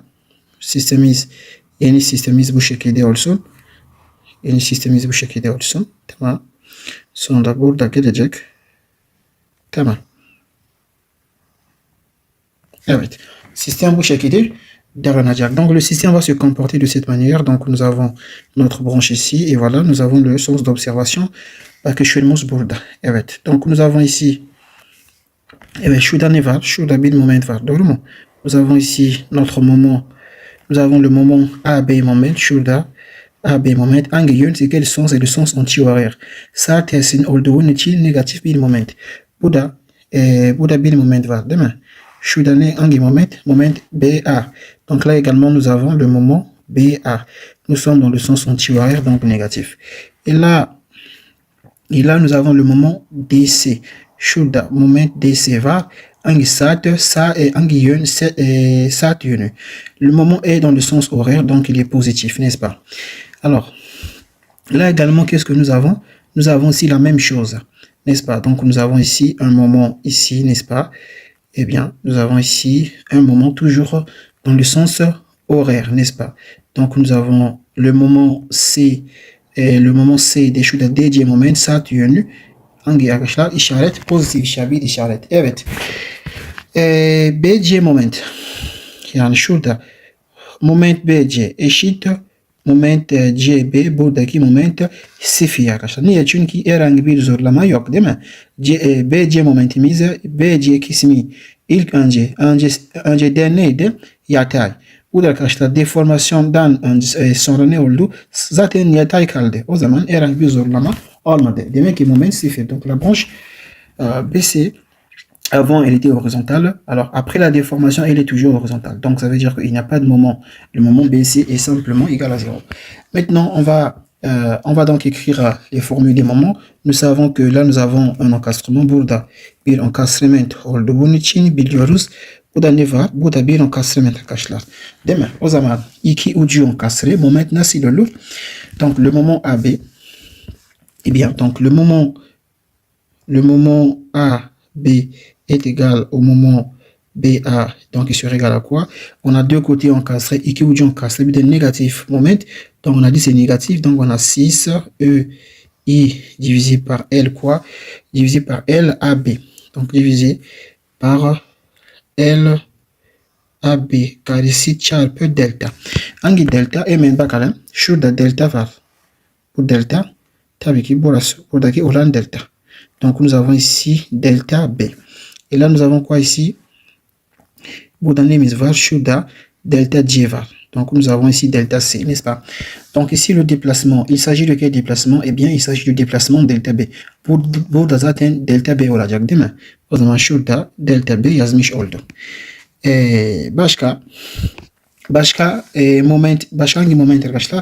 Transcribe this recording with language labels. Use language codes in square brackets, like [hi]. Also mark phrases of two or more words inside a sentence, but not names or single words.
[tr] Yeni sistemimiz bu şekilde olsun. Tamam. Sonra burada gelecek. tamam. Evet. Système bu şekilde davranacak. [fr] Donc le système va se comporter de cette manière. Donc nous avons notre branche ici et voilà, nous avons le sens d'observation [tr] bakışıyoruz burada. [fr] Evet. Donc nous avons ici [tr] şurada ne var? Şurada bir moment var. Doğru mu? [fr] Nous avons ici notre moment. Nous avons le moment A, B moment. [tr] Şurada A, B moment. Hangi yön? [fr] C'est quel sens? Et le sens anti-horaire. [tr] Sağ tersin olduğu için negatif bir moment. Burada bir moment var değil mi? Şurada ne? Hangi moment? Moment BA. [fr] Donc là également nous avons le moment BA. Nous sommes dans le sens anti-horaire, donc négatif. Et là nous avons le moment DC. [tr] Şurada moment DC var. Hangi saat? Sağ et hangi yön? Saat yönü. [fr] Le moment est dans le sens horaire, donc il est positif, n'est-ce pas? Alors, là également, qu'est-ce que nous avons? Nous avons aussi la même chose, n'est-ce pas? Donc nous avons ici un moment ici, n'est-ce pas? Eh bien, nous avons ici un moment toujours dans le sens horaire, n'est-ce pas? Donc nous avons le moment C, le moment C de [tr] şurada DC moment saat yönü. Hangi arkadaşlar? İşaret pozitif işaret. Evet. BC moment. Yani şurada moment BC eşit moment CB, buradaki moment 0 arkadaşlar. Niye? Çünkü herhangi bir zorlama yok değil mi? BC momentimiz, BC kısmı ilk önce neydi? Yatay. Bu da arkadaşlar deformasyondan sonra ne oldu? Zaten yatay kaldı. O zaman herhangi bir zorlama olmadı. Demek ki moment 0. [fr] Donc la branche BC, avant elle était horizontale, alors après la déformation elle est toujours horizontale. Donc ça veut dire qu'il n'y a pas de moment. Le moment BC est simplement égal à 0. Maintenant on va donc écrire les formules des moments. Nous savons que là nous avons un encastrement. [tr] Burada bir encastrement olduğu için biliyoruz. Burada ne var? Burada bir encastrement arkadaşlar. Değil mi? O zaman iki ucu encastre. Moment nasıl olur? [fr] Donc le moment AB. Eh bien, donc le moment AB est égal au moment BA, donc il serait égal à quoi? On a deux côtés encastrés, [tr] iki ucu encastré, bir de négatif moment, [fr] donc on a dit c'est négatif, donc on a 6 I divisé par L quoi? Divisé par L AB, donc divisé par L AB, [tr] karesi çarpı delta. Hangi delta? Hemen bakalım. Şurada delta var. Bu delta. Tabii ki burası. Buradaki olan delta. [fr] Donc nous avons ici delta B. Et là nous avons quoi ici? [tr] Burada neyimiz var? Şurada delta C var. [fr] Donc nous avons ici delta C, n'est-ce pas? Donc ici le déplacement, il s'agit de quel déplacement? Eh bien il s'agit du déplacement delta B. [tr] Burada zaten delta B olacak değil mi? O zaman şurada delta B yazmış oldum. Başka hangi moment arkadaşlar?